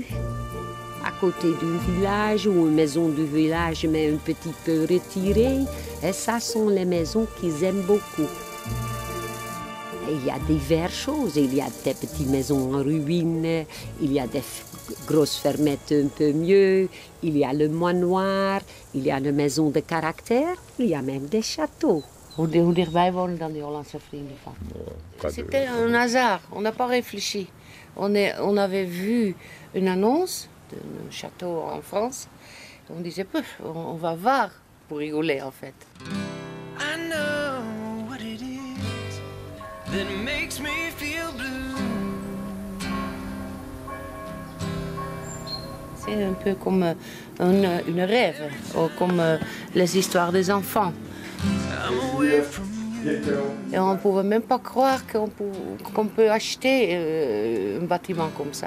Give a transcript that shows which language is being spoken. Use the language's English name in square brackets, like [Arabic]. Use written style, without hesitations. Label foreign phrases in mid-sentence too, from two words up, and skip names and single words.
[French] À côté d'un village ou une maison du village, mais un petit peu retirée, et ça sont les maisons qu'ils aiment beaucoup. Et il y a diverses choses. Il y a des petites maisons en ruine, il y a des grosses fermettes un peu mieux, il y a le manoir, il y a les maisons de caractère, il y a même des châteaux. [Dutch] Hoe dichtbij wonen dan die Hollandse vrienden van? [French] C'était un hasard, on n'a pas réfléchi. On avait vu une annonce d'un château en France. On disait, on va voir pour rigoler en fait. [English] I know what it is that makes me feel blue. [French] C'est un peu comme une rêve, ou comme les histoires des enfants. Et on ne pouvait même pas croire qu'on peut acheter un bâtiment comme ça.